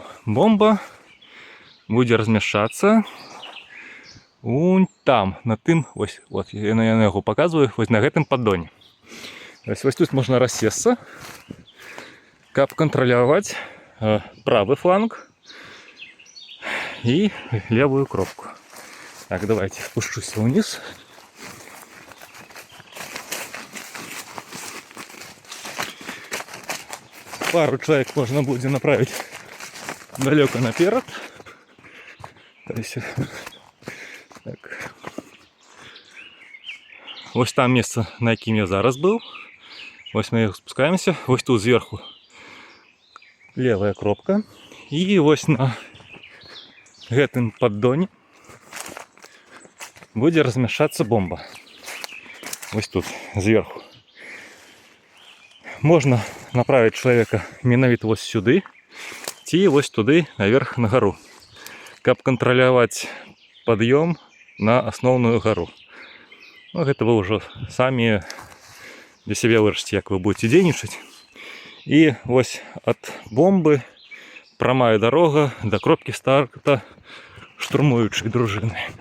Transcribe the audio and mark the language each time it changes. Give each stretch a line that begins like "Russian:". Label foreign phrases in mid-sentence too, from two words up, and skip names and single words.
Belarusian: Бомба будзе размяшчацца там, на тым, ось, вот, я на яго паказваю, вось на гэтым паддоне. Вось тут можна рассесці, каб кантраляваць правы фланг і левую кропку.
Russian: Так, давайте спущуся вниз. Пару человек можно будет направить далеко наперед. То есть, так. Вот там место,
Belarusian: на якім я зараз был.
Russian: Вот мы спускаемся. Вот тут сверху левая кропка. И вот
Belarusian: на гэтым паддоне будет размяшчацца бомба.
Russian: Вот тут сверху. Можно направить человека
Belarusian: менавіта вось сюды, ці вось туды наверх на гару, каб кантраляваць пад'ём на асноўную гару. Ну, гэта вы ўжо самі для сябе вырашыце, як вы будете дзейнічаць. І вось ад бомбы прамая дарога да кропкі старта штурмуючай дружыны.